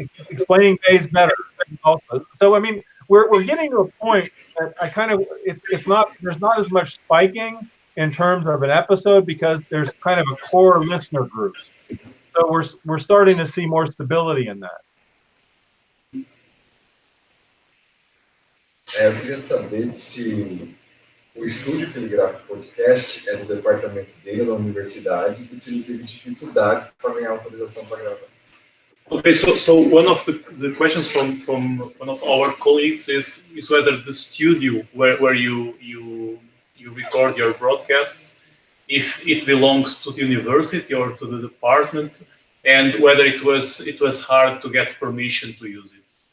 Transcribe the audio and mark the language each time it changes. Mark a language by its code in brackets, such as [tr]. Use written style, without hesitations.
[en] Explaining Days Better also. So I mean, we're getting to a point that there's not as much spiking in terms of an episode, because there's kind of a core listener group. So we're starting to see more stability in that. [pt] Eu queria saber se o estúdio que ele grava o podcast é do departamento dele, da universidade, e se ele teve dificuldades para ganhar autorização para gravar. [en] Okay, so one of the questions from one of our colleagues is whether the studio where you record your broadcasts, if it belongs to the university or to the department, and whether it was hard to get permission to use it.